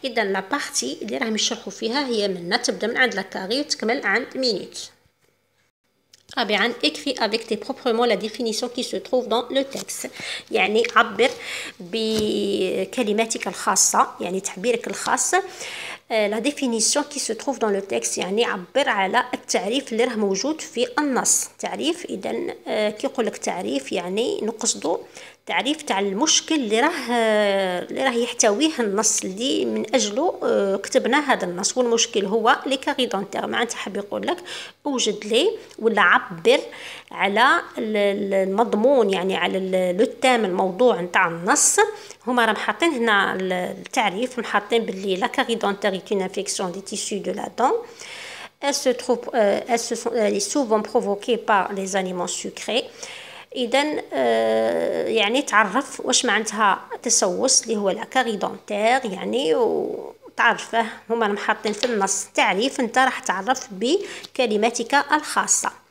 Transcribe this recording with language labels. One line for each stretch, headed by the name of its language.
Arabic: إذا لا بارتي اللي راهم يشرحوا فيها هي تبدأ من عند لاكاري وتكمل عند مينوت. رابعا
French: écris avec tes propres mots la définition qui se trouve dans le texte.
Arabic: يعني عبر بكلماتك الخاصة يعني تعبيرك الخاص
French: la définition qui se trouve dans le texte
Arabic: يعني عبر على التعريف اللي راه موجود في النص. تعريف إذا كي يقول لك تعريف يعني نقصدو تعريف تاع المشكل اللي راه يحتويه النص اللي من أجله كتبنا هذا النص. والمشكل هو لي كاري دونتير. معناتها حاب يقول لك اوجد لي ولا عبر على المضمون يعني على التام الموضوع نتاع النص. هما راهم حاطين هنا التعريف محاطين باللي لا كاري دونتير
French: est une infection des tissus de la dent elle est souvent provoquée par les aliments sucrés.
Arabic: إذا يعني تعرف واش معناتها تسوس اللي هو لاكاري دونتير يعني، وتعرفه هما محاطين في النص تعريف، انت راح تعرف بكلماتك الخاصة.